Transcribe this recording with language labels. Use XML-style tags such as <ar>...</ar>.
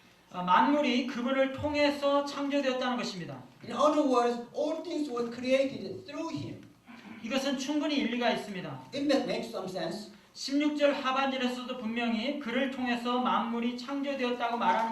<ko>만물이 그분을 통해서 창조되었다는 것입니다.</ko> <en>In other words, all things were created through him.</en> <ko>이것은 충분히 일리가 있습니다.</ko> <en>It makes some sense.</en> <ko>16절 하반절에서도 분명히 그를 통해서 만물이 창조되었다고 말하는</ko>